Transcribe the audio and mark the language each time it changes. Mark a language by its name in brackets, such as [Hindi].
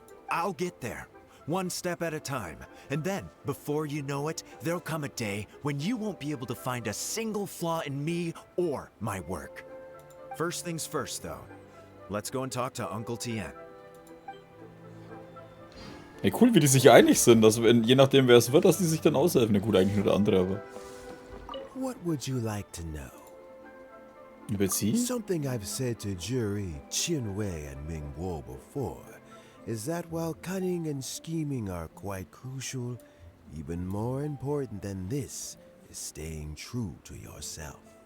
[English] I'll get there. One step at a time. And then, before you know it, there'll come a day when you won't be able to find a single flaw in me or my work. First things first, though. Let's go and talk to Onkel Tian. [German] Ey, cool, wie die sich einig sind, dass wenn, je nachdem wer es wird, dass die sich dann aushelfen. Na gut, eigentlich nur der andere, aber... [English] What would you like to know? [German] Über sie? [English] Something I've said to Juri, Qinwei, and Mingguo before is that while cunning and scheming are quite crucial, even more important than this is staying true to yourself.